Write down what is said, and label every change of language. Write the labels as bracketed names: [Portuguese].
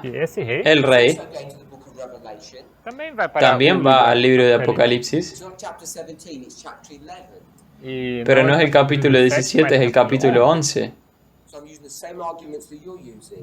[Portuguese] que esse rei, [Spanish] el rey, [English] also going to the book of Revelation. [Spanish] También va al libro de Apocalipsis, [English] It's not chapter 17, it's chapter 11. [Spanish] pero no es el capítulo 17, es el capítulo 11. [English] So I'm using the same arguments that you're using.